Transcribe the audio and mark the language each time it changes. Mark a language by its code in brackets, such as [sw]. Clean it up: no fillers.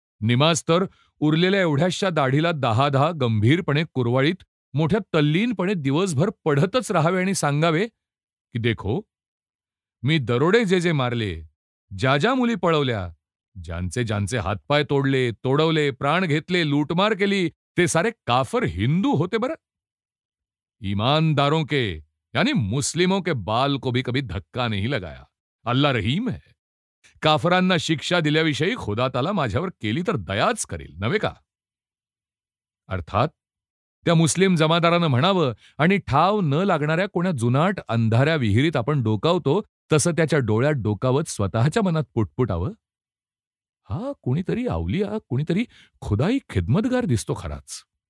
[mr] निमास्तर उरलेल्या एवढ्याशा दाढीला 10-10 गंभीरपणे कुरवाळीत मोठ्या तल्लीनपणे दिवसभर पढतच राहावे आणि सांगावे की [hi] देखो, [mr] मी दरोडे जे जे मारले, ज्या ज्या मुली पळवल्या, ज्यांचे ज्यांचे हातपाय तोडले, तोडवले, प्राण घेतले, लूटमार केली, ते सारे काफर हिंदू होते बरं. [hi] ईमानदारों के यानी मुस्लिमों के बाल को भी कभी धक्का नहीं लगाया. अल्लाह रहीम है. [mr] काफरांना शिक्षा दिल्याविषयी खुदा ताला माझ्यावर केली तर दयाच करेल नव्हे का? अर्थात त्या मुस्लिम जमादारानं म्हणावं आणि ठाव न लागणाऱ्या कोणा जुनाट अंधाऱ्या विहिरीत आपण डोकावतो तसं त्याच्या डोळ्यात डोकावत स्वतःच्या मनात पुटपुटावं, हा कुणीतरी अवलिया, कुणीतरी खुदाई खिदमतगार दिसतो खराच.